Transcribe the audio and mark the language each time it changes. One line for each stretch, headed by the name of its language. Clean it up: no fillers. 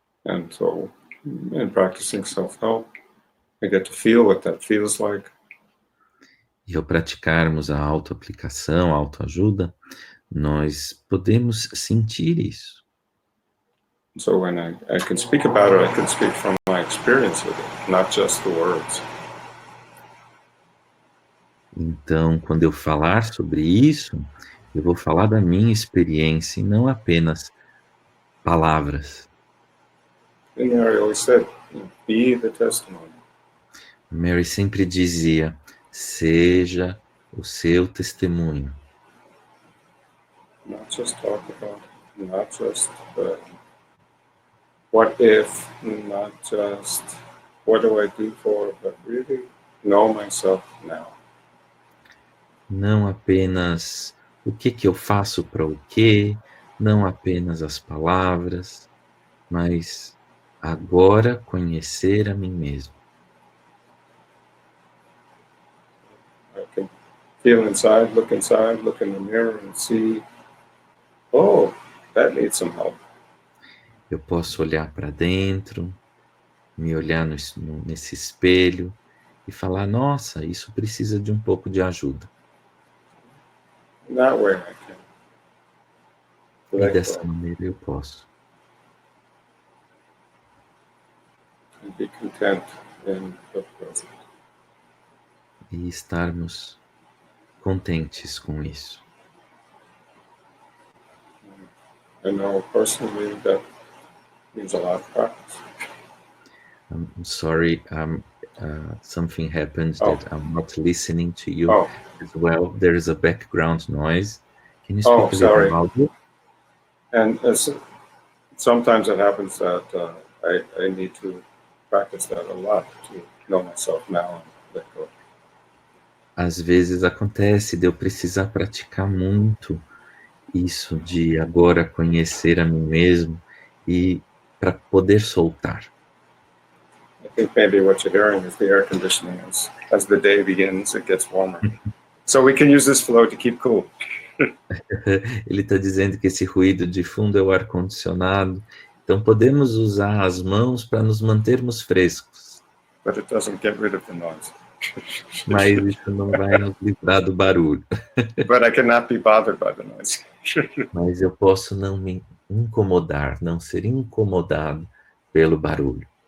English: And so, in practicing self-help, I get to feel what that feels like.
Portuguese: E ao praticarmos a autoaplicação, a autoajuda, nós podemos sentir isso.
English: So when I can speak about it, I can speak from my experience with it, not just the words.
Portuguese: Então, quando eu falar sobre isso, eu vou falar da minha experiência e não apenas palavras.
English: And Mary always said, be the testimony.
Portuguese: Mary sempre dizia, seja o seu testemunho.
English: Not just talk about it, not just what if, not just what do I do for, but really know myself now.
Portuguese: Não apenas o que eu faço para o quê, não apenas as palavras, mas agora conhecer a mim mesmo.
English: I can feel inside, look in the mirror and see, oh, that needs some help.
Portuguese: Eu posso olhar para dentro, me olhar nesse espelho e falar, nossa, isso precisa de um pouco de ajuda.
English: That way I can.
Portuguese: E dessa maneira eu posso.
English: And be content in the present.
Portuguese: E estarmos contentes com isso.
English: I know personally that means a lot of practice. I'm sorry, something happened that I'm not listening to you as well. There is a background noise. Can you speak a little louder? And sometimes it happens that I need to practice that a lot to know myself now and let go.
Portuguese: Às vezes acontece de eu precisar praticar muito isso de agora conhecer a mim mesmo e para poder soltar.
English: think maybe what you're hearing is the air conditioning. As the day begins, it gets warmer. So we can use this flow to keep cool.
Portuguese: Ele está dizendo que esse ruído de fundo é o ar-condicionado, então podemos usar as mãos para nos mantermos frescos.
English: But it doesn't get rid of the noise.
Portuguese: Mas isso não vai nos livrar do barulho.
English: But I cannot be bothered by the noise.
Portuguese: Mas eu posso não me incomodar, não ser incomodado pelo barulho.